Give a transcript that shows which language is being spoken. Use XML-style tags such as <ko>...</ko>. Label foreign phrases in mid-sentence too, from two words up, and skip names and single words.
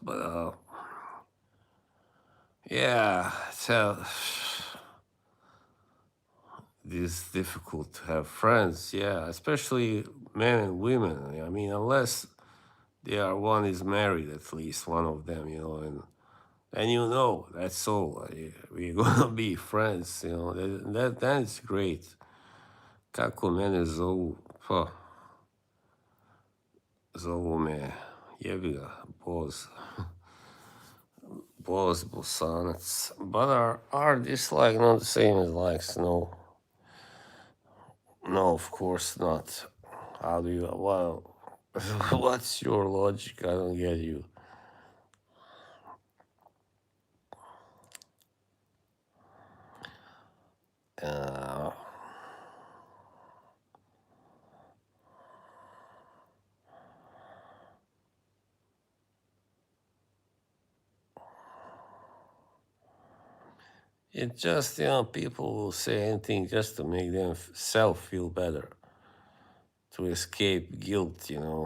<en>But yeah, it's difficult to have friends. Yeah, especially men and women. I mean, unless one is married, at least one of them, and that's all. We're gonna be friends, that's great.</en> <sr>Kako mene zovu me, jebi ga, Boz Bosanac.</sr> <en>But are this like not the same as likes? No, no, of course not. How do you, well, what's your logic? I don't get you. Uh, it just, people will say anything just to make themselves feel better, to escape guilt.</en>